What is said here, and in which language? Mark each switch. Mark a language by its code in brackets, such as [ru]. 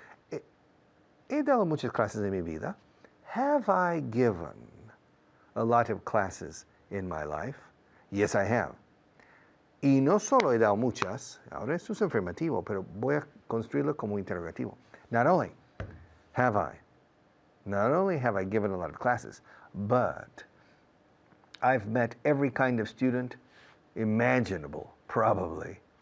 [es] He dado muchas clases en mi vida. [en] Have I given a lot of classes in my life? Yes, I have. [es] Y no solo he dado muchas, ahora esto es afirmativo, pero voy a construirlo como interrogativo. [en] Not only have I given a lot of classes, but I've met every kind of student imaginable, probably.